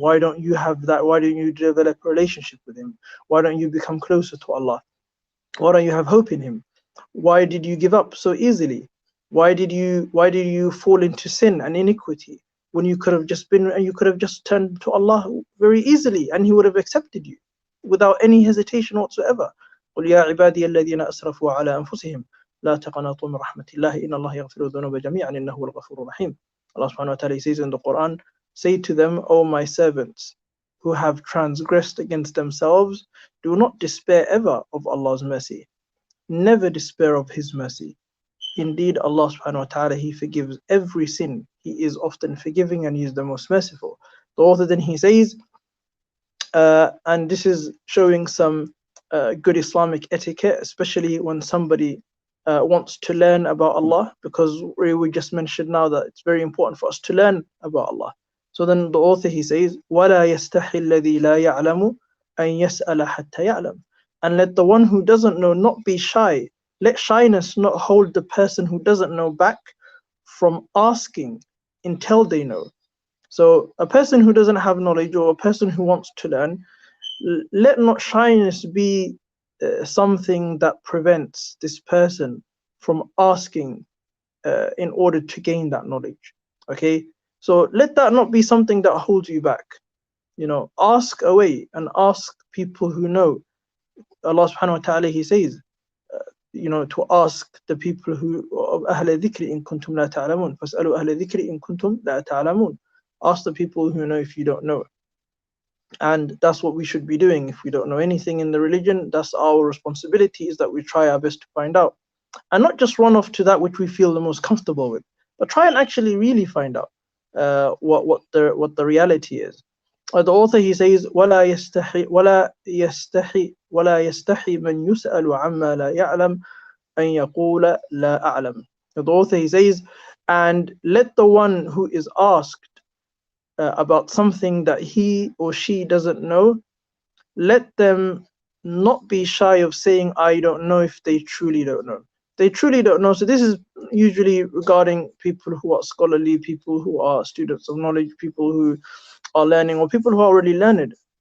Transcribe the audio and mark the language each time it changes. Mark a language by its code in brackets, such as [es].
[en] Why don't you have that? Why don't you develop a relationship with Him? Why don't you become closer to Allah? Why don't you have hope in Him? Why did you give up so easily? Why did you fall into sin and iniquity when you could have just turned to Allah very easily, and He would have accepted you without any hesitation whatsoever? [ar] قل يا عبادي الذين أسرفوا على أنفسهم لا تقنطوا من رحمة الله إن الله يغفر الذنوب جميعا إنه هو الغفور الرحيم. [en] Allah subhanahu wa ta'ala says in the Quran, say to them, O my servants who have transgressed against themselves, do not despair ever of Allah's mercy. Never despair of His mercy. Indeed, Allah subhanahu wa ta'ala, He forgives every sin. He is often forgiving, and He is the most merciful. The author then he says, and this is showing some good Islamic etiquette, especially when somebody wants to learn about Allah, because we just mentioned now that it's very important for us to learn about Allah. So then the author, he says, [ar] وَلَا يَسْتَحِي الَّذِي لَا يَعْلَمُ أَن يَسْأَلَ حَتَّى يَعْلَمُ. [en] And let the one who doesn't know not be shy. Let shyness not hold the person who doesn't know back from asking until they know. So a person who doesn't have knowledge, or a person who wants to learn, let not shyness be something that prevents this person from asking in order to gain that knowledge. Okay, so let that not be something that holds you back. Ask away and ask people who know. Allah subhanahu wa ta'ala, He says, to ask the people who [ar] أهل الذكر إن كنتم لا تعلمون فاسألوا أهل الذكر إن كنتم لا تعلمون. [en] Ask the people who know if you don't know. And that's what we should be doing. If we don't know anything in the religion, that's our responsibility, is that we try our best to find out, and not just run off to that which we feel the most comfortable with, but try and actually really find out what the reality is. The author, he says, [ar] ولا يستحي من يسأل عما لا يعلم أن يقول لا أعلم. [en] The author, he says, and let the one who is asked about something that he or she doesn't know, let them not be shy of saying I don't know if they truly don't know. They truly don't know. So this is usually regarding people who are scholarly, people who are students of knowledge, people who are learning, or people who are already learned.